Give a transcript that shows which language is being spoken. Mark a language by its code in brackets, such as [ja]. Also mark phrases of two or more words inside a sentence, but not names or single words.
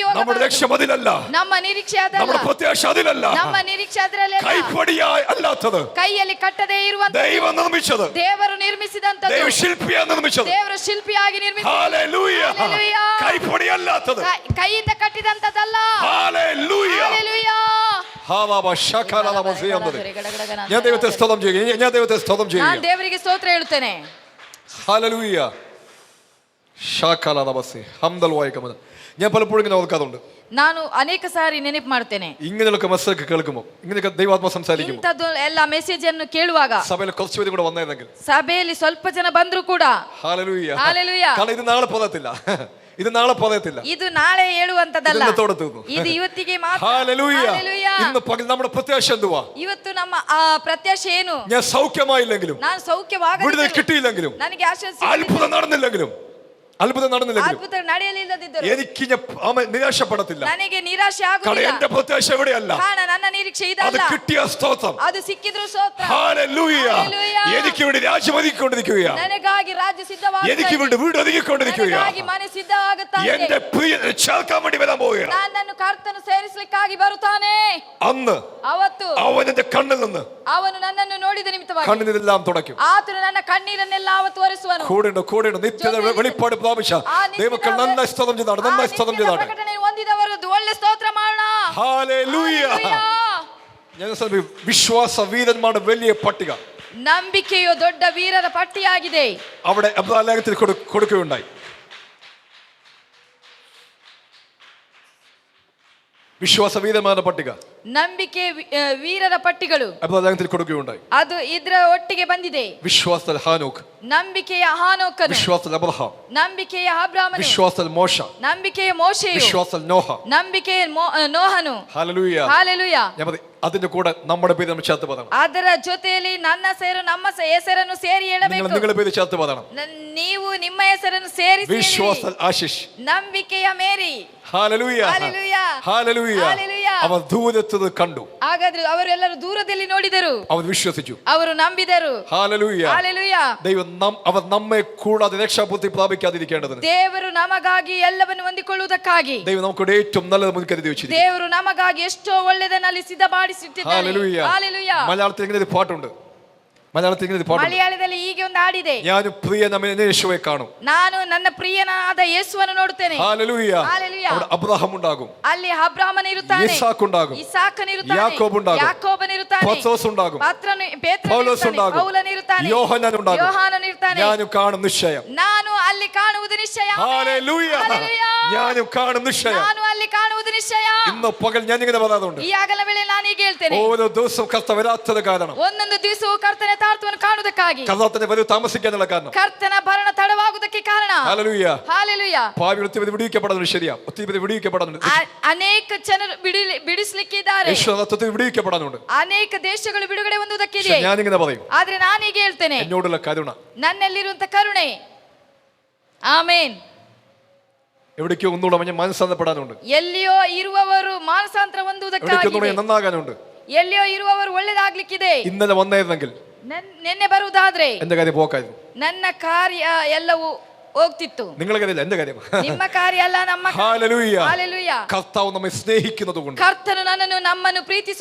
[ml] നമ്മുടെ [kn] ಹೋಗಬಾರದು. [ml] ലക്ഷ്യം അതിലല്ല, [kn] ನಮ್ಮ ನಿರೀಕ್ಷೆ ಅದಲ್ಲ, [ml] നമ്മുടെ പ്രത്യാശ അതിലല്ല. [kn] ನಮ್ಮ ನಿರೀಕ್ಷೆ ಅದರಲ್ಲೇ [ml] കൈപ്പടിയായി അല്ലാത്തത് [kn] ಕೈಯಲ್ಲಿ ಕಟ್ಟದೇ ಇರುವಂತ [ml] ദൈവം നിർമ്മിച്ചത്, [kn] ದೇವರು ನಿರ್ಮಿಸಿದಂತದ್ದು, [ml] ദൈവ ശില്പിയാണ് നിർമ്മിച്ചത്. [kn] ದೇವರು ಶಿಲ್ಪಿಯಾಗಿ ನಿರ್ಮಿಸಿದ. [ml] ഹല്ലേലൂയ. ഹല്ലേലൂയ. കൈപ്പടി അല്ലാത്തത്, [kn] ಕೈಯಿಂದ ಕಟ್ಟಿದಂತದ್ದಲ್ಲ. [ml] ഹല്ലേലൂയ. ഹല്ലേലൂയ. ഞാൻ ദൈവത്തെ സ്തോത്രം ചെയ്യുക. ഞാൻ ദൈവത്തെ സ്തോത്രം [kn] ನಾನು [ml] ചെയ്യുക. [kn] ದೇವರಿಗೆ ಸ್ತೋತ್ರ ಹೇಳುತ್ತೇನೆ. [ml] ഹല്ലേലൂയ. ഷാകാലാദാബസി ഹംദൽ വായിക്കമത്. ഞാൻ പലപ്പോഴും ഇങ്ങനെ ഓർക്കാറുണ്ട്. [kn] ನಾನು ಅನೇಕ ಸಾರಿ ನೆನಪು ಮಾಡ್ತೇನೆ. [ml] ഇങ്ങനെയൊക്കെ മെസ്സേജ് കേൾക്കുമ്പോൾ, ഇങ്ങനെയൊക്കെ ദൈവാത്മ സംസാരിക്കുമ്പോൾ, [kn] ಇಂಥದ್ದು ಎಲ್ಲ ಮೆಸೇಜ್ ಅನ್ನು ಕೇಳುವಾಗ [ml] സഭയിൽ കുറച്ച് പേര് കൂടെ വന്നേതെങ്കിൽ, [kn] ಸಭೆಯಲ್ಲಿ ಸ್ವಲ್ಪ ಜನ ಬಂದ್ರು ಕೂಡ, [ml] ഹല്ലേലൂയ. ഹല്ലേലൂയ. കാരണം ഇത് നാളെ പോകത്തില്ല, ഇത് നാളെ പോകത്തില്ല, [kn] ಇದು ನಾಳೆ ಹೇಳುವಂತದಲ್ಲ, [ml] ഇന്നത്തോടെ തീർന്നു. [kn] ಇದು ಇವತ್ತಿಗೆ ಮಾತ್ರ. [ml] ഹല്ലേലൂയ. ഹല്ലേലൂയ. ഇന്ന് പകൽ നമ്മുടെ പ്രത്യാശ എന്തുവാ? [kn] ಇವತ್ತು ನಮ್ಮ ಪ್ರತ್ಯಾಶೆ ಏನು? [ml] ഞാൻ സൗഖ്യമായില്ലെങ്കിലും, [kn] ನಾನು ಸೌಖ್ಯವಾಗದಿದ್ದರೂ, [ml] വിടുതൽ കിട്ടിയില്ലെങ്കിലും, [kn] ನನಗೆ ಆಶೀರ್ವಾದ [ml] അത്ഭുതം നടന്നില്ലെങ്കിലും, [kn] ಅದ್ಭುತ ನಡೆಯಲಿಲ್ಲದಿದ್ದರೂ [ml] എനിക്ക് നിരാശപ്പെടത്തില്ല. [kn] ನನಗೆ ನಿರಾಶೆ [ml] കാരണം [kn] ಆಗುವುದಿಲ್ಲ. [ml] എന്റെ പ്രത്യാശ എവിടെയല്ല, [kn] ಕಾರಣ ನನ್ನ ನಿರೀಕ್ಷೆ [ml] അത് [kn] ಇದಲ್ಲ. [ml] കിട്ടിയ സ്തോത്രം. [kn] ಅದು ಸಿಕ್ಕಿದ್ರು ಸ್ತೋತ್ರ. [ml] ഹല്ലേലൂയ. ഹല്ലേലൂയ. എനിക്ക് വേണ്ടി രാജ്യം ഒതുക്കിക്കൊണ്ടിരിക്കുകയാണ്, [kn] ನನಗಾಗಿ ರಾಜ್ಯ ಸಿದ್ಧವಾಗುತ್ತದೆ. [ml] എനിക്ക് വേണ്ടി വീട് ഒതുക്കിക്കൊണ്ടിരിക്കുകയാണ്. [kn] ನನಗಾಗಿ ಮನೆ ಸಿದ್ಧವಾಗುತ್ತದೆ. [ml] എന്റെ പ്രിയനെ ചേർക്കാൻ വേണ്ടി വരാൻ പോവുകയാണ്. [kn] ನನ್ನನ್ನು ಕರ್ತನು ಸೇರಿಸಲಿಕ್ಕಾಗಿ ಬರುತ್ತಾನೆ. [ml] അന്ന് [kn] ಅವತ್ತು [ml] അവൻ എന്റെ കണ്ണിൽ നിന്ന് [kn] ಅವನು ನನ್ನನ್ನು ನೋಡಿದ ನಿಮಿತ್ತವಾಗಿ [ml] കണ്ണിനെല്ലാം തുടയ്ക്കും. [kn] ಆತನು ನನ್ನ ಕಣ್ಣೀರನ್ನೆಲ್ಲ ಅವತ್ತು ಒರೆಸುವನು. [ml] കൂടെയുണ്ട് നിത്യത വെളിപ്പാട് പ്രാപിച്ച ദൈവമക്കൾ നന്നായി സ്തോത്രം ചെയ്താണ്, നന്നായി സ്തോത്രം ചെയ്താണ്. [kn] ಪ್ರಕಟಣೆ ಹೊಂದಿದವರು ಒಳ್ಳೆ ಸ್ತೋತ್ರ ಮಾಡೋಣ. [ml] ഹല്ലേലൂയ. ഞാൻ വിശ്വാസ വീരന്മാരുടെ വലിയ പട്ടിക [kn] ನಂಬಿಕೆಯು ದೊಡ್ಡ ವೀರರ ಪಟ್ಟಿಯಾಗಿದೆ. [ml] അവിടെ ലേഖനത്തിൽ കൊടുക്കുകയുണ്ടായി. വിശ്വാസ വീരന്മാരുടെ പട്ടിക, [kn] ನಂಬಿಕೆ ವೀರರ ಪಟ್ಟಿಗಳು [ml] ലേഖനത്തിൽ കൊടുക്കുകയുണ്ടായി. [kn] ಅದು ಇದ್ರ ಒಟ್ಟಿಗೆ ಬಂದಿದೆ. [ml] വിശ്വാസത്തിൽ ഹാനോക്ക്, [kn] ನಂಬಿಕೆಯ ಹಾನೋಕನು, [ml] വിശ്വാസത്തിൽ അബ്രഹാം, [kn] ನಂಬಿಕೆಯ ಅಬ್ರಾಮನು, [ml] വിശ്വാസത്തിൽ മോശ, [kn] ನಂಬಿಕೆಯ ಮೋಶೆಯು, [ml] വിശ്വാസത്തിൽ നോഹ. [kn] ನಂಬಿಕೆಯ ನೋಹನು. [ml] ഹല്ലേലൂയ. [kn] ಹಾಲೆಲೂಯ. [ml] അതിന്റെ കൂടെ നമ്മുടെ പേര് നമ്മൾ ചേർത്ത് പറയണം. [kn] ಅದರ ಜೊತೆಯಲ್ಲಿ ನನ್ನ ನಮ್ಮ ಹೆಸರನ್ನು ಸೇರಿ ಹೇಳಬೇಕು. [ml] നിങ്ങളുടെ പേര് ചേർത്ത് പറയണം. [kn] ನೀವು ನಿಮ್ಮ ಹೆಸರನ್ನು ಸೇರಿಸಿ [ml] വിശ്വാസത്തിൽ ആശിഷ്, [kn] ನಂಬಿಕೆಯ ಮೇರಿ. [ml] ഹല്ലേലൂയ. ഹല്ലേലൂയ. ഹല്ലേലൂയ. ഹല്ലേലൂയ. അവർ ദൂരത്തത് കണ്ടു, [kn] ಹಾಗಾದ್ರೆ ಅವರೆಲ್ಲರೂ ದೂರದಲ್ಲಿ ನೋಡಿದರು, [ml] അവർ വിശ്വസിച്ചു, [kn] ಅವರು ನಂಬಿದರು. [ml] ഹല്ലേലൂയ. ഹല്ലേലൂയ. ദൈവം അവർ നമ്മെ കൂടാതെ രക്ഷാപൂർത്തി പ്രാപിക്കാതിരിക്കേണ്ടതിന് [kn] ದೇವರು ನಮಗಾಗಿ ಎಲ್ಲವನ್ನು ಹೊಂದಿಕೊಳ್ಳುವುದಕ್ಕಾಗಿ [ml] ദൈവം നമുക്ക് ഏറ്റവും നല്ലത് മുൻകരുതി വെച്ചിരിക്കുന്നു. [kn] ದೇವರು ನಮಗಾಗಿ ಎಷ್ಟೋ ಒಳ್ಳೆಯದನ್ನಲ್ಲಿ ಸಿದ್ಧಪಡಿಸಿಟ್ಟಿದ್ದಾನೆ. [ml] ഹല്ലേലൂയ. ഹല്ലേലൂയ. മലയാളത്തിൽ ഇങ്ങനെ ഒരു പാട്ടുണ്ട്. [kn] ಮಲಯಾಳದಲ್ಲಿ ಹೀಗೆ ಒಂದು ಹಾಡಿದೆ. [ml] ഞാൻ പ്രിയനായ യേശുവെ കാണും, [kn] ನಾನು ನನ್ನ ಪ್ರಿಯನಾದ ಯೇಸುವನ್ನು ನೋಡುತ್ತೇನೆ. [ml] ഹല്ലേലൂയ. ഹല്ലേലൂയ. അവിടെ അബ്രഹാം ഉണ്ടാകും, [kn] ಅಲ್ಲಿ ಅಬ್ರಾಮನ ಇರುತ್ತಾನೆ, [ml] ಇಸಾಕ್ ഉണ്ടാകും, [kn] ಇಸಾಕನ ಇರುತ್ತಾನೆ, [ml] ಯಾಕೋಬ್ ഉണ്ടാകും, [kn] ಯಾಕೋಬನ ಇರುತ್ತಾನೆ, [ml] പത്രോസ് ഉണ്ടാകും, [kn] ಪೇತ್ರನ [ml] പൗലോസ് [kn] ಇರುತ್ತಾನೆ, [ml] ഉണ്ടാകും, [kn] ಪೌಲನ ಇರುತ್ತಾನೆ, [ml] യോഹന്നാൻ ഉണ്ടാകും. [kn] ಯೋಹಾನನ ಇರುತ್ತಾನೆ. [ml] ഞാനും കാണും നിശ്ചയം. [kn] ನಾನು ಅಲ್ಲಿ ಕಾಣುವುದು ನಿಶ್ಚಯ. [ml] ഹല്ലേലൂയ. ഹല്ലേലൂയ. ഞാനും കാണും നിശ്ചയം. [kn] ನಾನು ಅಲ್ಲಿ ಕಾಣುವುದು ನಿಶ್ಚಯ. [ml] ഇന്ന് പകൽ ഞാൻ ഇങ്ങനെ പറയാറുണ്ട്, [kn] ಈ ಆಗಲ ವೇಳೆ ನಾನು ಹೀಗೆ ಹೇಳ್ತೇನೆ, [ml] ഓരോ ദിവസവും കർത്ത വരാത്തത് കാരണം, [kn] ಒಂದೊಂದು ದಿವಸವು ಕರ್ತನ ತಾಳ್ತವನ್ನು ಕಾಣುವುದಕ್ಕಾಗಿ, [ml] കർത്താവിന്റെ വരവ് താമസിക്കാനുള്ള കാരണം, [kn] ಕರ್ತನ ಭರಣ ತಡವಾಗುವುದಕ್ಕೆ ಕಾರಣ. [ml] ഹല്ലേലൂയ. [kn] ಹಾಲೆಲೂಯ. [ml] പാപി ഒത്തിരി പേര് വിടുവിക്കപ്പെടുന്നത് ശരിയാ, ഒത്തിരി പേര് വിടുവിക്കപ്പെടുന്നുണ്ട്. [kn] ಅನೇಕ ಜನರು ಬಿಡಿಸ್ಲಿಕ್ಕಿದ್ದಾರೆ, [ml] യേശുനാമത്തിൽ വിടുവിക്കപ്പെടാനുണ്ട്. [kn] ಅನೇಕ ದೇಶಗಳು ಬಿಡುಗಡೆ [ml] പക്ഷെ [kn] ಹೊಂದುವುದಕ್ಕಿದೆ. [ml] ഞാനിങ്ങനെ പറയും, [kn] ಆದ್ರೆ ನಾನು ಹೀಗೆ ಹೇಳ್ತೇನೆ, [ml] എന്നോടുള്ള കരുണ, [kn] ನನ್ನಲ್ಲಿರುವಂತ ಕರುಣೆ. ಆಮೇನ್. [ml] എവിടേക്കോ ഒന്നുകൂടെ ഞാൻ മനസ്സാന്തപ്പെടാനുണ്ട്, [kn] ಎಲ್ಲಿಯೋ ಇರುವವರು ಮಾನಸಾಂತರ [ml] എവിടേക്കോ [kn] ಹೊಂದುವುದಕ್ಕಾಗಿ, [ml] ഒന്നുകൂടെ നന്നാകാനുണ്ട്. [kn] ಎಲ್ಲಿಯೋ ಇರುವವರು ಒಳ್ಳೆದಾಗ್ಲಿಕ್ಕಿದೆ. [ml] ഇന്നലെ വന്നായിരുന്നെങ്കിൽ [kn] ನಿನ್ನೆ ಬರುವುದಾದ್ರೆ [ml] എന്റെ കാര്യം പോക്കായിരുന്നു, [kn] ನನ್ನ ಕಾರ್ಯ ಎಲ್ಲವೂ ಹೋಗ್ತಿತ್ತು. [ml] നിങ്ങളുടെ കാര്യമല്ല, എന്റെ കാര്യം. [kn] ನಿಮ್ಮ ಕಾರ್ಯ ಅಲ್ಲ, ನಮ್ಮ [ml] ഹല്ലേലൂയ. ഹല്ലേലൂയ. കർത്താവ് നമ്മെ സ്നേഹിക്കുന്നത് കൊണ്ട്, [kn] ಕರ್ತನು ನಮ್ಮನ್ನು ಪ್ರೀತಿಸುವ